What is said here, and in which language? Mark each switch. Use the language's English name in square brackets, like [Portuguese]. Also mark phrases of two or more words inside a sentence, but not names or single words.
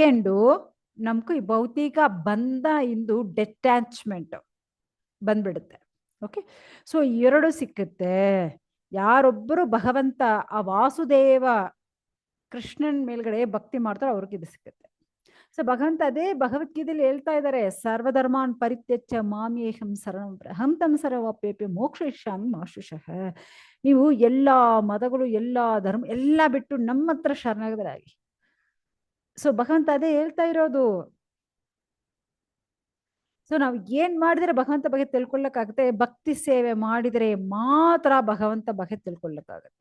[Kannada] ಸೆಕೆಂಡು ನಮ್ಗೂ ಈ ಭೌತಿಕ ಬಂಧ ಇಂದು ಡೆಟ್ಯಾಚ್ಮೆಂಟ್ ಬಂದ್ಬಿಡುತ್ತೆ. [English] Okay, so [Kannada] ಎರಡು ಸಿಕ್ಕುತ್ತೆ. ಯಾರೊಬ್ಬರು ಭಗವಂತ ಆ ವಾಸುದೇವ ಕೃಷ್ಣನ್ ಮೇಲ್ಗಡೆ ಭಕ್ತಿ ಮಾಡ್ತಾರೋ ಅವ್ರಿಗೆ ಇದು ಸಿಕ್ಕುತ್ತೆ. ಸೊ ಭಗವಂತ ಅದೇ ಭಗವದ್ಗೀತೆಯಲ್ಲಿ ಹೇಳ್ತಾ ಇದ್ದಾರೆ, [Sanskrit] ಸರ್ವಧರ್ಮಾನ್ ಪರಿತ್ಯಜ್ಯ ಮಾಮೇಹಂ ಶರಣಂ ಅಹಂ ತಂ ಸರ್ವಪ್ಯಪಿ ಮೋಕ್ಷಯಿಷ್ಯಾಮಿ ಮಾ ಶುಚಃ. [Kannada] ನೀವು ಎಲ್ಲಾ ಮತಗಳು, ಎಲ್ಲಾ ಧರ್ಮ ಎಲ್ಲ ಬಿಟ್ಟು ನಮ್ಮ ಹತ್ರ ಶರಣಾಗತರಾಗಿ. ಸೊ ಭಗವಂತ ಅದೇ ಹೇಳ್ತಾ ಇರೋದು. ಸೊ ನಾವು ಏನ್ ಮಾಡಿದ್ರೆ ಭಗವಂತ ಬಗ್ಗೆ ತಿಳ್ಕೊಳ್ಳಕ್ಕಾಗತ್ತೆ, ಭಕ್ತಿ ಸೇವೆ ಮಾಡಿದ್ರೆ ಮಾತ್ರ ಭಗವಂತ ಬಗ್ಗೆ ತಿಳ್ಕೊಳ್ಳಕ್ಕಾಗತ್ತೆ.